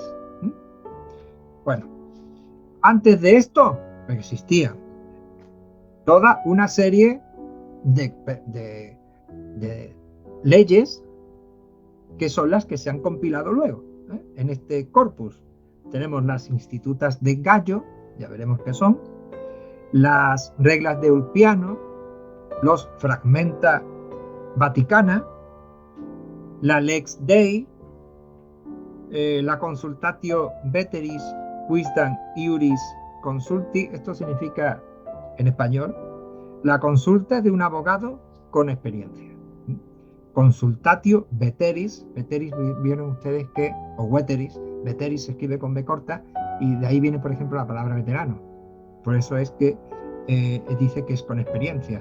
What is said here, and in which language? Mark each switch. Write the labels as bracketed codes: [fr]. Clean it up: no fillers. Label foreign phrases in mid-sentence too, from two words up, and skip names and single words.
[es] Bueno, antes de esto existía toda una serie de leyes que son las que se han compilado luego. En este corpus tenemos las institutas de Gallo, ya veremos qué son, las reglas de Ulpiano, los fragmenta Vaticana, la Lex Dei, la Consultatio Veteris Quisdam Iuris Consulti. Esto significa en español la consulta de un abogado con experiencia. Consultatio Veteris, vieron ustedes que, o Veteris, Veteris se escribe con B corta y de ahí viene, por ejemplo, la palabra veterano. Por eso es que dice que es con experiencia.